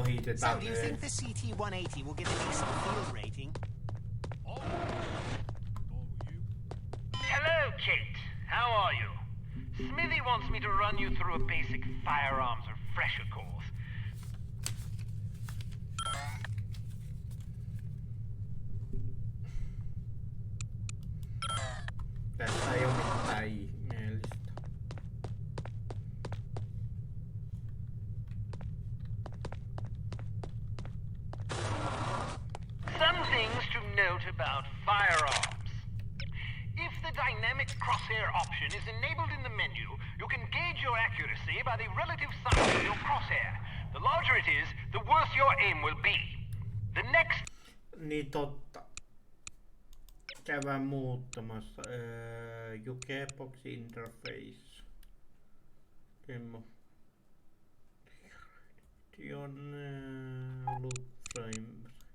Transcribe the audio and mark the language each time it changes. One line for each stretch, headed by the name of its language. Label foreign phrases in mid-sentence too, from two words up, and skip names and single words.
Finnish: ohitetaan
English: do you think the CT-180 will get a decent field rating? Hello, Kate. How are you? Smithy wants me to run you through a basic firearms refresher course.
Finnish: Tässä ei ole mitään ihmeellistä.
English: Some things to note about firearms. If the dynamic crosshair option is enabled in the menu, you can gauge your accuracy by the relative size of your crosshair. The larger it is, the worse your aim will be. The next...
Finnish: Niin totta. Käydään muuttamassa.
English: Jukebox interface. Demo. Loop frame.